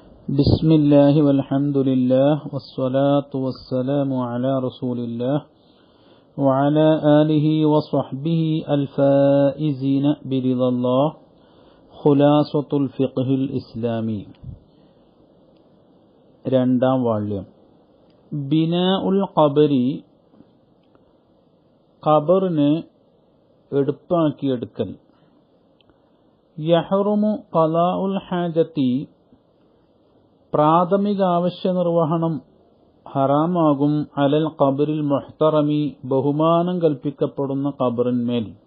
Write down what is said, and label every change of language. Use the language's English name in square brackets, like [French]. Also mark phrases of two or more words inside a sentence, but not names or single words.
[Arabic] بسم الله والحمد لله والصلاة والسلام على رسول الله وعلى آله وصحبه الفائزين برضا الله خلاصة الفقه الإسلامي [Malayalam] രണ്ടാം വാള്യം [Arabic] بناء القبر [Malayalam] ഖബറിനെ എടുപ്പാക്കിയെടുക്കൽ [Arabic] يحرم قضاء الحاجة [Malayalam] പ്രാഥമിക ആവശ്യ നിർവഹണം ഹറാമാകും [Arabic] على القبر المحترم [Malayalam] ബഹുമാനം കൽപ്പിക്കപ്പെടുന്ന ഖബറിന്മേൽ